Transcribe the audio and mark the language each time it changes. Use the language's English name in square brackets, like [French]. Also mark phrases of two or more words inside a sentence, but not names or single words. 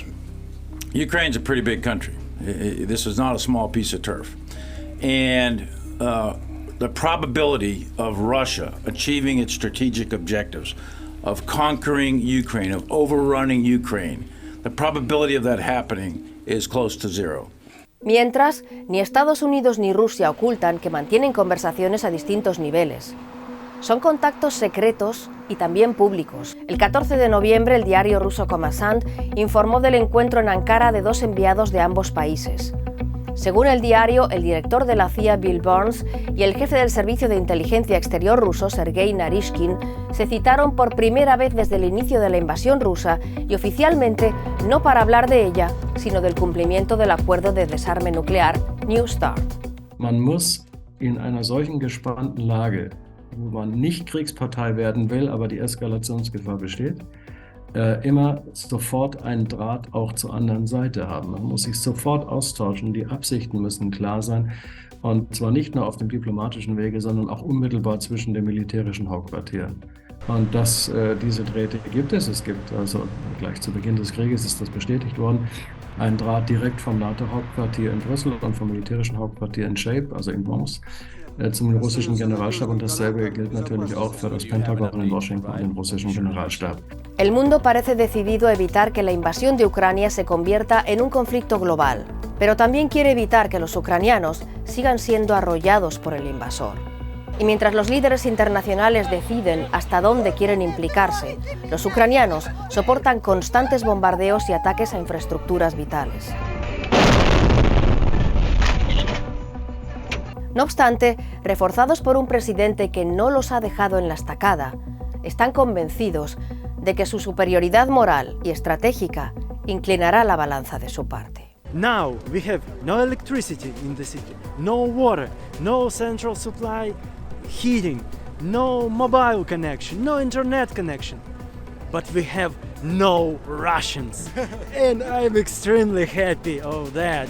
[English] Ukraine's a pretty big country. This is not a small piece of turf. And the probability of Russia achieving its strategic objectives of conquering Ukraine, of overrunning Ukraine. The probability of that happening is close to zero. [Spanish] Mientras, ni Estados Unidos ni Rusia ocultan que mantienen conversaciones a distintos niveles. Son contactos secretos y también públicos. El 14 de noviembre, el diario ruso Kommersant informó del encuentro en Ankara de 2 enviados de ambos países. Según el diario, el director de la CIA, Bill Burns, y el jefe del Servicio de Inteligencia Exterior ruso, Sergei Narishkin, se citaron por primera vez desde el inicio de la invasión rusa y oficialmente no para hablar de ella, sino del cumplimiento del acuerdo de desarme nuclear New START. [German] Man muss in einer solchen gespannten Lage, wo man nicht Kriegspartei werden will, aber die Eskalationsgefahr besteht, immer sofort einen Draht auch zur anderen Seite haben. Man muss sich sofort austauschen, die Absichten müssen klar sein und zwar nicht nur auf dem diplomatischen Wege, sondern auch unmittelbar zwischen den militärischen Hauptquartieren. Und diese Drähte gibt es. Es gibt also gleich zu Beginn des Krieges ist das bestätigt worden, einen Draht direkt vom NATO-Hauptquartier in Brüssel und vom militärischen Hauptquartier in Shape, also in Worms, zum russischen Generalstab und dasselbe gilt natürlich auch für das Pentagon in Washington und den russischen Generalstab. [Spanish] El mundo parece decidido a evitar que la invasión de Ucrania se convierta en un conflicto global, pero también quiere evitar que los ucranianos sigan siendo arrollados por el invasor. Y mientras los líderes internacionales deciden hasta dónde quieren implicarse, los ucranianos soportan constantes bombardeos y ataques a infraestructuras vitales. No obstante, reforzados por un presidente que no los ha dejado en la estacada, están convencidos de que su superioridad moral y estratégica inclinará la balanza de su parte. [English] Now we have no electricity in the city, no water, no central supply heating, no mobile connection, no internet connection. But we have no Russians. And I'm extremely happy of that.